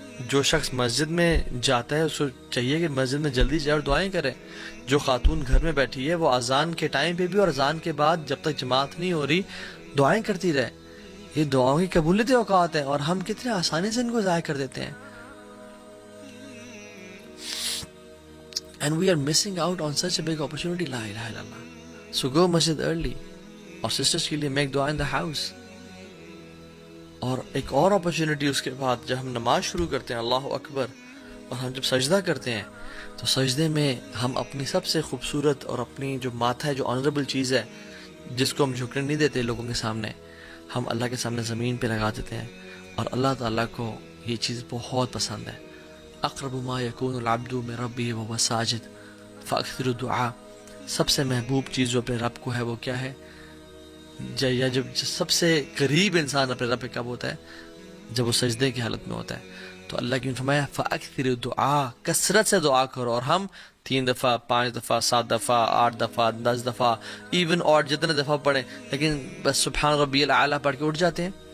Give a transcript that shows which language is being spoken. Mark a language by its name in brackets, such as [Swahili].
[Urdu] جو شخص مسجد میں جاتا ہے اس کو چاہیے کہ مسجد میں جلدی جائے اور دعائیں کرے. جو خاتون گھر میں بیٹھی ہے وہ اذان کے ٹائم پہ بھی اور اذان کے بعد جب تک جماعت نہیں ہو رہی دعائیں کرتی رہے. یہ دعاؤں کی قبولیت اوقات ہیں اور ہم کتنے آسانی سے ان کو ضائع کر دیتے ہیں. [English] And we are missing out on such a big opportunity. [Arabic] لا الہ الا اللہ. [English] So go masjid early. [Urdu] اور [English] sisters [Urdu] کے لیے [English] make dua in the house. [Urdu] اور ایک اور اپرچونٹی اس کے بعد جب ہم نماز شروع کرتے ہیں اللہ اکبر, اور ہم جب سجدہ کرتے ہیں تو سجدے میں ہم اپنی سب سے خوبصورت اور اپنی جو ماتھا ہے, جو آنریبل چیز ہے جس کو ہم جھکنے نہیں دیتے لوگوں کے سامنے, ہم اللہ کے سامنے زمین پہ لگا دیتے ہیں. اور اللہ تعالیٰ کو یہ چیز بہت پسند ہے. [Arabic] اقرب ما یکون العبد من ربہ وهو ساجد فاکثر الدعاء. [Urdu] سب سے محبوب چیز جو اپنے رب کو ہے وہ کیا ہے, یا جب سب سے قریب انسان اپنے رب کب ہوتا ہے, جب وہ سجدے کی حالت میں ہوتا ہے. تو اللہ کی فرمایا [Arabic] فاکثر الدعاء, [Urdu] کثرت سے دعا کرو. اور ہم 3 دفعہ 5 دفعہ 7 دفعہ 8 دفعہ 10 دفعہ ایون اور جتنے دفعہ پڑھیں لیکن بس [Arabic] سبحان ربی الاعلیٰ [Urdu] پڑھ کے اٹھ جاتے ہیں.